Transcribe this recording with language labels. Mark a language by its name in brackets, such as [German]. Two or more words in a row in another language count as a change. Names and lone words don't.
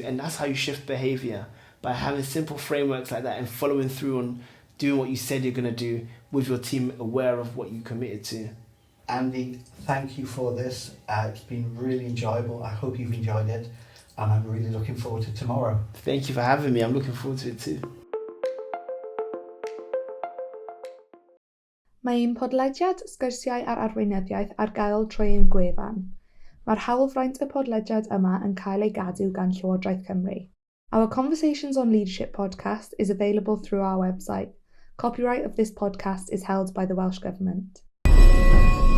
[English] And that's how you shift behavior, by having simple frameworks like that and following through on doing what you said you're going to do with your team aware of what you committed to. Andy, thank you for this. It's been really enjoyable. I hope you've enjoyed it. And I'm really looking forward to tomorrow. Thank you for having me. I'm looking forward to it too. [Welsh] Mae un podlediad sgwrsiau ar arweinyddiaeth ar gael trwy ein gwefan. Mae'r hawlfraint y podlediad yma yn cael ei gadw gan Llywodraeth Cymru. [English] Our Conversations on Leadership podcast is available through our website. Copyright of this podcast is held by the Welsh Government.